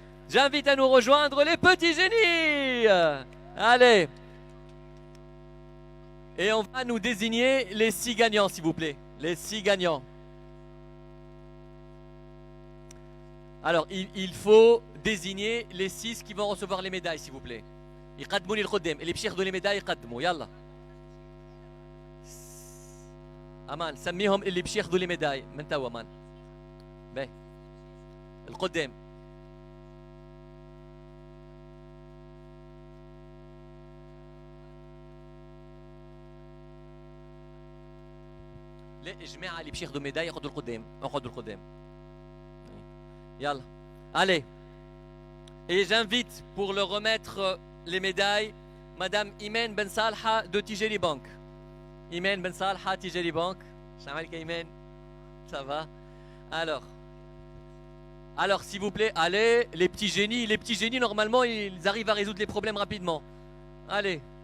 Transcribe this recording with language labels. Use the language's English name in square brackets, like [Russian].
[French] J'invite à nous rejoindre les petits génies. Allez. Et on va nous désigner les 6 gagnants, s'il vous plaît. Les 6 gagnants. Alors, il faut désigner les 6 qui vont recevoir les médailles, s'il vous plaît. [Arabic] يقدموا لي القدام اللي باش ياخذوا لي ميداي يقدموا يلا. امان سميهم اللي باش ياخذوا لي ميداي من توا امان. باهي. القدام. لا الجماعه اللي باش ياخذوا ميداي يقعدوا القدام، اقعدوا القدام. [French] يلا. Allez. Et j'invite pour leur remettre les médailles Madame Imen Ben Salha de Tijeli Bank. Imen Ben Salha, Tijeli Bank. Shamal Imen. Ça va. Alors, s'il vous plaît, allez, les petits génies, normalement, ils arrivent à résoudre les problèmes rapidement. Allez.